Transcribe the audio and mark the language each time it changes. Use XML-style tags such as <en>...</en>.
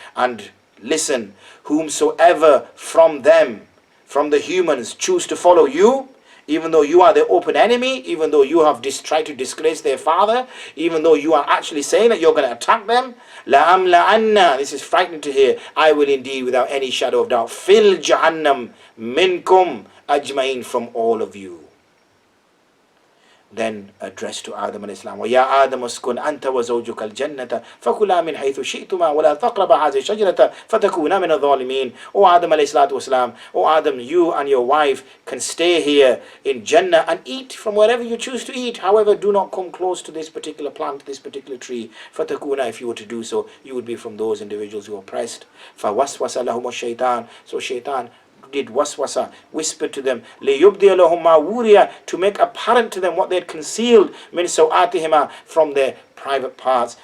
<en>And listen, whomsoever from them, from the humans, choose to follow you, even though you are their open enemy, even though you have tried to disgrace their father, even though you are actually saying that you're going to attack them,</en> <ar>لَأَمْلَعَنَّ,</ar> <en>this is frightening to hear, I will indeed, without any shadow of doubt, fill Jahannam</en> <ar>minkum ajmain,</ar> <en>from all of you. then addressed to Adam alayhi salam,</en> <ar>وَيَا آدَمُ اسْكُنْ أَنْتَ وَزَوْجُكَ الْجَنَّةَ فَكُلَا مِنْ حَيْثُ شِئْتُمَا وَلَا تَقْرَبَا هَذِهِ الشَّجَرَةَ فَتَكُونَا مِنَ الظَّالِمِينَ.</ar> <en>O Adam alayhi salatu wasalam, O Adam, you and your wife can stay here in Jannah and eat from wherever you choose to eat. However, do not come close to this particular plant, this particular tree.</en> <ar>فَتَكُونَا,</ar> <en>if you were to do so, you would be from those individuals who are oppressed.</en> <ar>فَوَسْوَسَ لَهُمُ الشَّيْطَانُ,</ar> <en>so shaitan did waswasa, whispered to them,</en> <ar>لِيُبْدِيَ لَهُمْ مَا وُورِيَ,</ar> <en>to make apparent to them what they had concealed,</en> <ar>مِنْ سَوْآتِهِمَا,</ar> <en>from their private parts.</en>